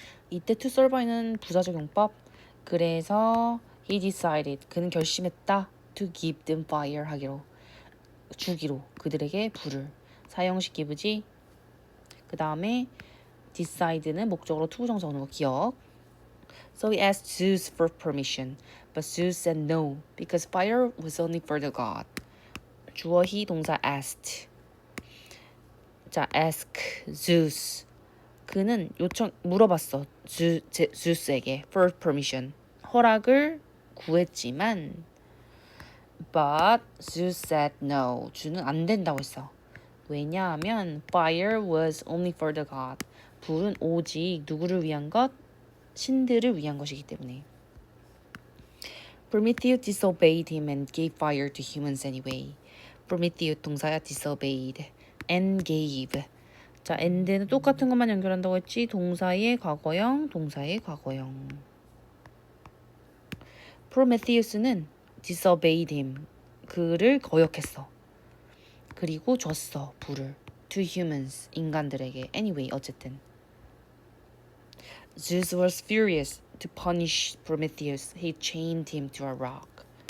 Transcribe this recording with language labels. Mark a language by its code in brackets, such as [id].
[ko] 이때 to survive는 부사적용법. 그래서 [en] he decided [ko] 그는 결심했다 [en] to give them fire [ko] 하기로 주기로 그들에게 불을 사형식 기부지. 그 다음에 decide는 목적으로 투부정사 오는 거 기억. [en] So he asked Zeus for permission, but Zeus said no because fire was only for the god. [ko] 주어 he 동사 asked. 자, [en] ask Zeus. [ko] 그는 물어봤어. Zeus에게 [en] for permission. [ko] 허락을 구했지만 [en] but Zeus said no. [ko] 주는 안 된다고 했어. 왜냐하면 [en] fire was only for the god. [ko] 불은 오직 누구를 위한 것? 신들을 위한 것이기 때문에. [en] Prometheus disobeyed him and gave fire to humans anyway. [ko] Prometheus 동사야 [en] disobeyed and gave. [ko] 자, and는 똑같은 것만 연결한다고 했지. 동사의 과거형, 동사의 과거형. [en] Prometheus는 disobeyed him. [ko] 그를 거역했어. 그리고 줬어. 불을. [en] To humans. [ko] 인간들에게. Anyway, 어쨌든. [en] Zeus was furious. To punish Prometheus, he chained him to a rock.